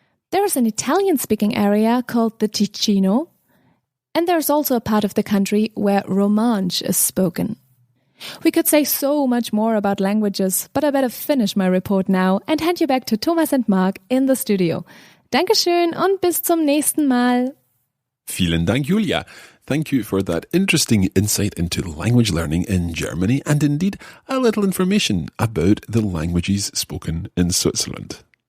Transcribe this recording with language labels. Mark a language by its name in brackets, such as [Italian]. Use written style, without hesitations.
[English] There is an Italian-speaking area called the Ticino, and there is also a part of the country where Romansh is spoken. We could say so much more about languages, but I better finish my report now and hand you back to Thomas and Mark in the studio. [German] Dankeschön und bis zum nächsten Mal. Vielen Dank, Julia. [English] Thank you for that interesting insight into language learning in Germany and indeed a little information about the languages spoken in Switzerland.